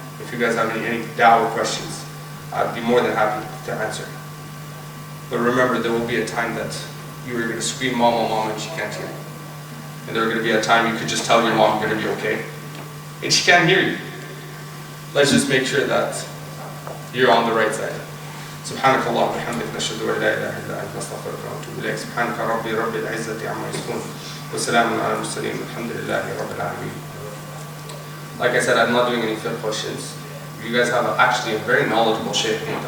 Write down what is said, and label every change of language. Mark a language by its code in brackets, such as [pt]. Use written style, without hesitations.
[en] If you guys have any da'wah questions, I'd be more than happy to answer. But remember, there will be a time that you are going to scream, mama, mama, and she can't hear you. And there's going to be a time you could just tell your mom you're going to be okay. And she can't hear you. Let's just make sure that you're on the right side. [ar] سبحانك اللهم وبحمدك نشهد ان لا اله الا انت نستغفرك ونتوب اليك سبحانك ربي رب العزه عما يصفون وسلام على المرسلين والحمد لله رب العالمين. [en] Like I said, I'm not doing any fiqh questions. You guys have actually a very knowledgeable shaykh.